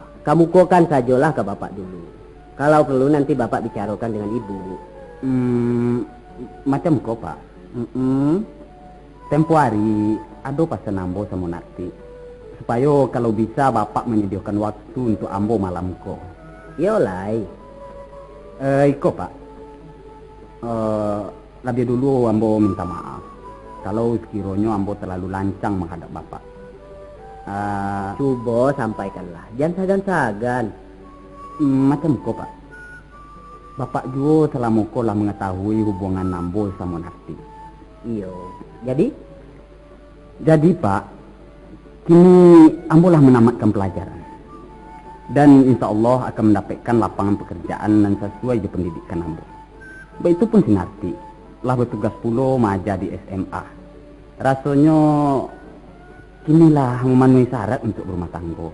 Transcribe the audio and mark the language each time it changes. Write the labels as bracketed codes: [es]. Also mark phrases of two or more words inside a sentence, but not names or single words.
[id] Kamu kokan sajalah ke bapak dulu. Kalau perlu nanti bapak bicarakan dengan ibu. Macam kau, Pak. Tempo hari ada pesan ambo sama Nati supaya kalau bisa bapak menyediakan waktu untuk ambo malam ko. [min] Yolai. [id] Iko, Pak. Lebih dulu ambo minta maaf kalau sekiranya ambo terlalu lancang menghadap bapak. Coba sampaikanlah, jangan sagan. Macam kau, Pak. Bapak juga selama kau lah mengetahui hubungan ambo sama Nati. Iyo. Jadi Pak, kini ambo lah menamatkan pelajaran. Dan [ar] insya Allah [id] akan mendapatkan lapangan pekerjaan dan sesuai dengan pendidikan ambo. Begitu pun si Nati lah bertugas pula maja di SMA. Rasanya kinilah memenuhi syarat untuk berumah tangga.